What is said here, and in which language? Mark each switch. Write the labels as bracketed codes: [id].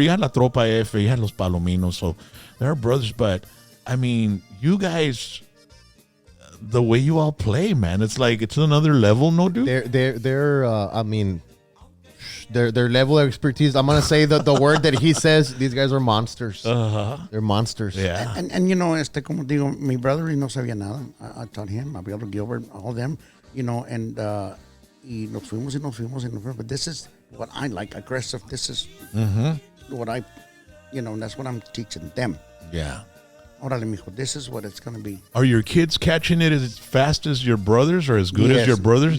[en] You had La Tropa F, you had Los Palominos, so there are brothers. But I mean, you guys, the way you all play, man, it's like it's another level, no, dude. I mean, their level of expertise. I'm gonna say the word that he says. These guys are monsters. They're monsters. Yeah. And you know, [es] como digo, mi brother no sabía nada. [en] I taught him, my brother Gilbert, all them, you know, and [es] y nos fuimos. [en] But this is what I like, aggressive. This is what I, you know, that's what I'm teaching them. Yeah. [es] Órale, mijo, [en] this is what it's going to be. Are your kids catching it as fast as your brothers or as good as your brothers